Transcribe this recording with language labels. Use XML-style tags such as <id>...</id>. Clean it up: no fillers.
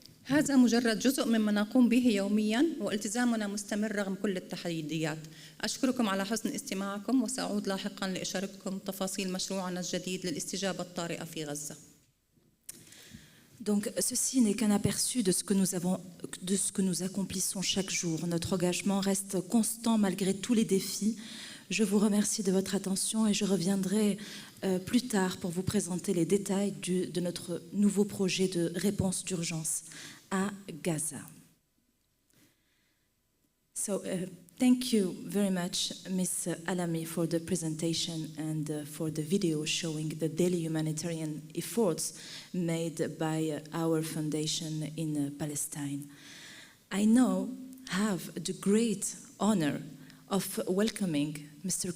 <ar>وهذا مجرد جزء مما نقوم به يومياً والتزامنا مستمر رغم كل التحديات. أشكركم على حسن استماعكم وسأعود لاحقاً لإشارتكم تفاصيل مشروعنا الجديد للاستجابة الطارئة في غزة.</ar> <fr>Donc, ceci n'est qu'un aperçu de ce que nous accomplissons chaque jour. Notre engagement reste constant malgré tous les défis. Je vous remercie de votre attention et je reviendrai plus tard pour vous présenter les détails de notre nouveau projet de réponse d'urgence à Gaza.</fr> <en>So, thank you very much, Ms. ALAMI, for the presentation and for the video showing the daily humanitarian efforts made by our foundation in Palestine. I now have the great honor of welcoming Mr.</en>